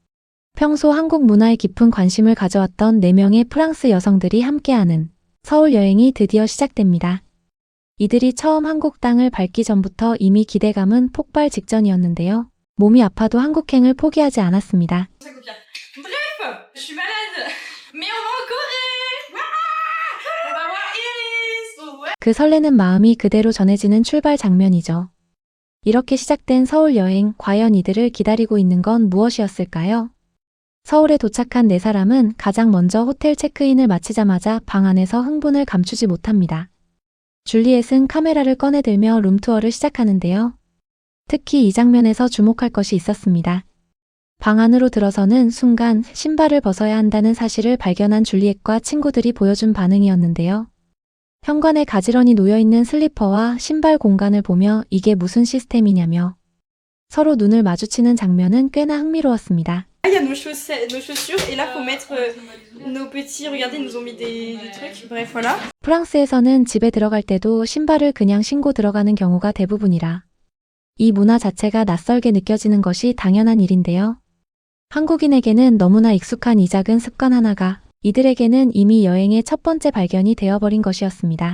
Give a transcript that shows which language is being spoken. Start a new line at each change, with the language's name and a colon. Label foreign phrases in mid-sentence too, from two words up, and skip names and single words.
Korean: 평소 한국 문화에 깊은 관심을 가져왔던 4명의 프랑스 여성들이 함께하는 서울 여행이 드디어 시작됩니다. 이들이 처음 한국 땅을 밟기 전부터 이미 기대감은 폭발 직전이었는데요. 몸이 아파도 한국행을 포기하지 않았습니다.
French: Bref, je suis malade, mais on va en Corée. On va voir Iris.
Korean: 그 설레는 마음이 그대로 전해지는 출발 장면이죠. 이렇게 시작된 서울 여행, 과연 이들을 기다리고 있는 건 무엇이었을까요? 서울에 도착한 4사람은 가장 먼저 호텔 체크인을 마치자마자 방 안에서 흥분을 감추지 못합니다. 줄리엣은 카메라를 꺼내들며 룸투어를 시작하는데요. 특히 이 장면에서 주목할 것이 있었습니다. 방 안으로 들어서는 순간 신발을 벗어야 한다는 사실을 발견한 줄리엣과 친구들이 보여준 반응이었는데요. 현관에 가지런히 놓여있는 슬리퍼와 신발 공간을 보며 이게 무슨 시스템이냐며 서로 눈을 마주치는 장면은 꽤나 흥미로웠습니다.
French: Il y a nos chaussures et là faut mettre nos petits. Regardez, ils nous ont mis des trucs. Bref, voilà.
Korean: 프랑스에서는 집에 들어갈 때도 신발을 그냥 신고 들어가는 경우가 대부분이라 이 문화 자체가 낯설게 느껴지는 것이 당연한 일인데요. 한국인에게는 너무나 익숙한 이 작은 습관 하나가 이들에게는 이미 여행의 첫 번째 발견이 되어버린 것이었습니다.